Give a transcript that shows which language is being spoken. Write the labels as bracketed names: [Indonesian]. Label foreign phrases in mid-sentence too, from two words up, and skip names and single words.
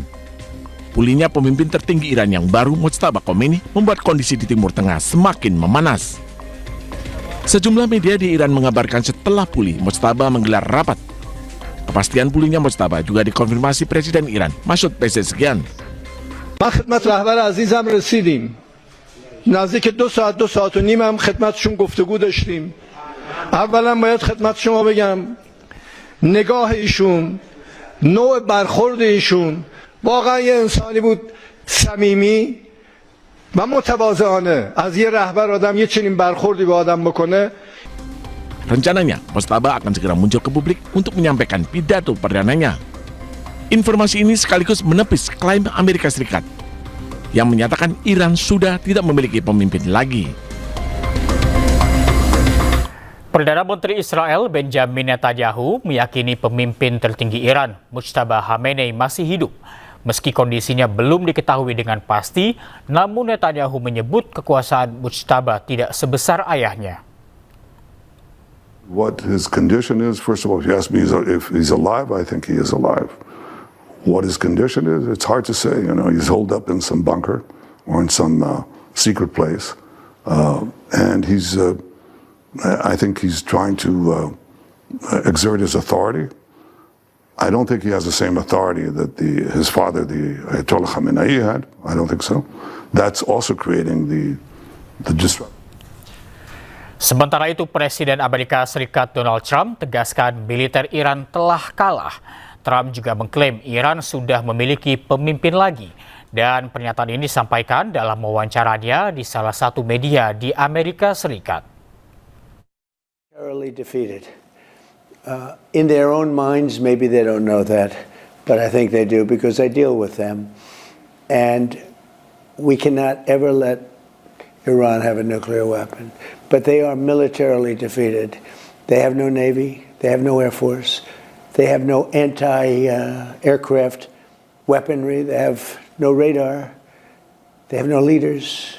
[Indonesian] Pulihnya pemimpin tertinggi Iran yang baru, Mujtaba Khomeini, membuat kondisi di Timur Tengah semakin memanas. Sejumlah media di Iran mengabarkan setelah pulih, Mujtaba menggelar rapat. Kepastian pulihnya Mujtaba juga dikonfirmasi Presiden Iran, Masoud Pezeshkian. [Persian] ما خدمت رهبر عزیزم رسیدیم. نزدیک 2 ساعت و نیم هم خدمتشون گفتگو داشتیم. اولا باید خدمت شما بگم نگاه ایشون، نوع برخورد ایشون واقعا یه انسانی بود صمیمی و متواضعانه. از یه رهبر آدم یه چنین برخوردی به آدم بکنه. [Indonesian] Rencananya, Mujtaba akan segera muncul ke publik untuk menyampaikan pidato perdananya. Informasi ini sekaligus menepis klaim Amerika Serikat yang menyatakan Iran sudah tidak memiliki pemimpin lagi. Perdana Menteri Israel Benjamin Netanyahu meyakini pemimpin tertinggi Iran, Mujtaba Khamenei, masih hidup. Meski kondisinya belum diketahui dengan pasti, namun Netanyahu menyebut kekuasaan Mujtaba tidak sebesar ayahnya. [English] What his condition is, first of all, if you ask me if he's alive, I think he is alive. What his condition is, it's hard to say. You know, he's holed up in some bunker or in some secret place. And I think he's trying to exert his authority. I don't think he has the same authority that his father, the Ayatollah Khamenei, had. I don't think so. That's also creating the disruption. [Indonesian] Sementara itu, Presiden Amerika Serikat Donald Trump tegaskan militer Iran telah kalah. Trump juga mengklaim Iran sudah memiliki pemimpin lagi. Dan pernyataan ini disampaikan dalam wawancaranya di salah satu media di Amerika Serikat. [English] Defeated. In their own minds, maybe they don't know that, but I think they do because I deal with them. And we cannot ever let Iran have a nuclear weapon. But they are militarily defeated. They have no navy, they have no air force, they have no anti-aircraft weaponry, they have no radar, they have no leaders.